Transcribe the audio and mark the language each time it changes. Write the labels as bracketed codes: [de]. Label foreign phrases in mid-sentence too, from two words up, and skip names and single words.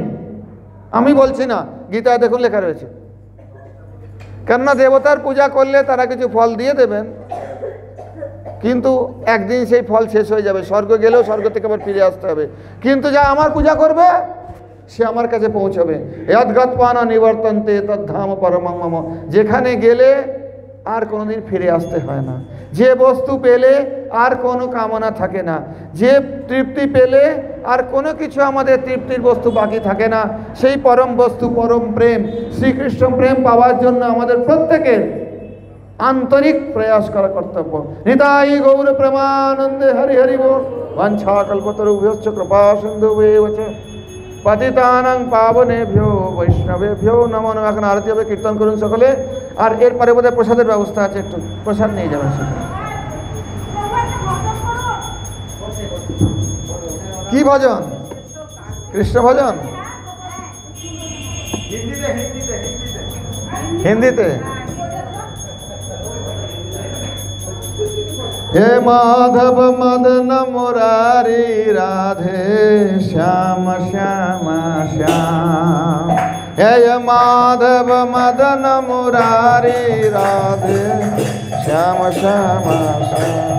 [bn] আমি বলছি না, গীতায় দেখুন লেখা রয়েছে। কেননা দেবতার পূজা করলে তারা কিছু ফল দিয়ে দেবেন, কিন্তু একদিন সেই ফল শেষ হয়ে যাবে, স্বর্গ গেলেও স্বর্গ থেকে আবার ফিরে আসতে হবে। কিন্তু যা আমার পূজা করবে সে আমার কাছে পৌঁছবে। [sa] যদ্গত্বানা নিবর্তন্তে তদ্ধাম পরমং মম, [bn] যেখানে গেলে আর কোনোদিন ফিরে আসতে হয় না, যে বস্তু পেলে আর কোনো কামনা থাকে না, যে তৃপ্তি পেলে আর কোনো কিছু আমাদের তৃপ্তির বস্তু বাকি থাকে না, সেই পরম বস্তু পরম প্রেম, শ্রীকৃষ্ণ প্রেম পাওয়ার জন্য আমাদের প্রত্যেকের আন্তরিক প্রয়াস করা কর্তব্য। নিতাই গৌর প্রেমানন্দে হরি হরি বোল। [sa] वंशा कल्पतरुभ्यश्च कृपा सिंधुभ्येव च पतितानां पावनेभ्यो वैष्णवेभ्यो नमो नमः। [bn] এখন আরতি হবে, কীর্তন করুন সকলে। আর এর পরে বোধহয় প্রসাদের ব্যবস্থা আছে, একটু প্রসাদ নিয়ে যাবেন সকলে। কি ভজন? কৃষ্ণ ভজন হিন্দিতে। [hi] हे माधव मदन मुरारी राधे श्याम श्याम श्याम। हे माधव मदन मुरारी राधे श्याम श्याम श्याम।